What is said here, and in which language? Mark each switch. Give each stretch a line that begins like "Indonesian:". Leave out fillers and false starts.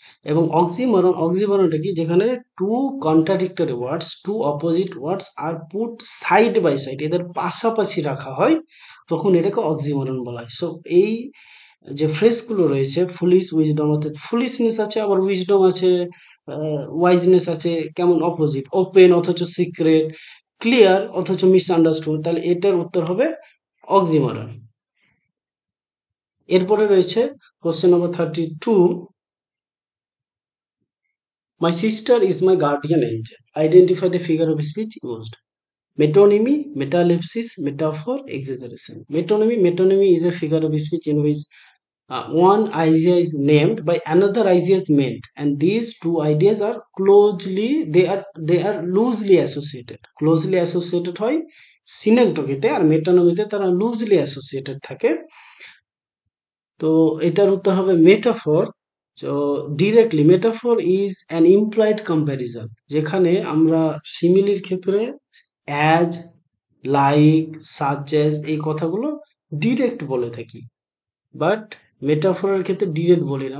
Bangla: এবং অক্সিমরন, অক্সিমরনটা কি?
English: যেখানে two contradictory words, two opposite words are put side by side,
Bangla: এদের পাশাপাশি রাখা হয়, তখন এটাকে অক্সিমরন বলা হয়। সো এই যে ফ্রেজগুলো রয়েছে, ফুলিশ উইজডম, অর্থাৎ ফুলিশনেস আছে, আবার উইজডম আছে, ওয়াইজনেস আছে, কেমন অপোজিট, ওপেন অথচ সিক্রেট, ক্লিয়ার অথচ মিসআন্ডারস্টুড, তাহলে এটার উত্তর হবে অক্সিমরন। এরপরে রয়েছে
English: Question number 32, my sister is my guardian angel, identify the figure of speech used. Metonymy, metalepsis, metaphor, exaggeration. Metonymy, metonymy is a figure of speech in which one idea is named by another idea is meant, and these two ideas are closely, they are loosely associated.
Bangla: Closely associated হয় সিনেক্টকিতে, আর মেটানমিতে তারা loosely associated থাকে। তো এটার উত্তর হবে metaphor. তো directly
English: metaphor is an implied comparison,
Bangla: যেখানে আমরা সিমিলির ক্ষেত্রে অ্যাজ, লাইক, সাচ অ্যাজ এই কথাগুলো ডিরেক্ট বলে থাকি, বাট মেটাফোরের ক্ষেত্রে ডিরেক্ট বলি না।